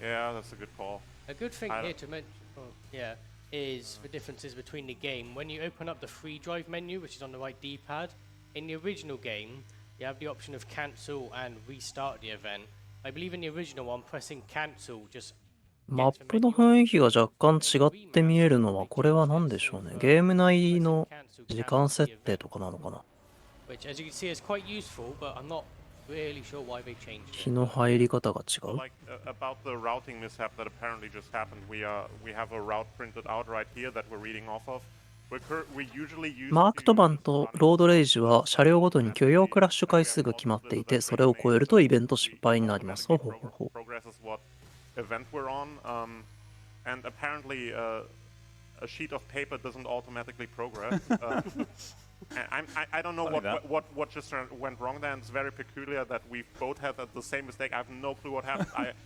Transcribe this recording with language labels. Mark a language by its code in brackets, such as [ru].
[en] Yeah, that's a good call. thing I here don't- to mention, yeah, is the differences between the game. When you open up the free drive menu, which is on the right D-pad, in the original game, you have the option of cancel and restart the event. I believe in the original one, pressing cancel just [ja] マップの雰囲気が若干違って見えるのはこれは何でしょうね。ゲーム内の時間設定とかなのかな。 [en] which, as you can see, is quite useful, but I'm not really sure why they changed [ja] 日 [en] it. [ja] の入り方が違 [en] So [ja] う。 [en] like about the routing mishap that apparently just happened, we have a route printed out right here that we're reading off of. We usually use [ja] マークトバンとロードレイジは車両ごとに許容クラッシュ回数が決まっていて、それを超えるとイベント失敗になります。ほうほうほうほう。 [en] progresses what event we're on, and apparently a sheet of paper doesn't automatically progress. And I don't know Funny that. what just went wrong there, and it's very peculiar that we both had the same mistake. I have no clue what happened.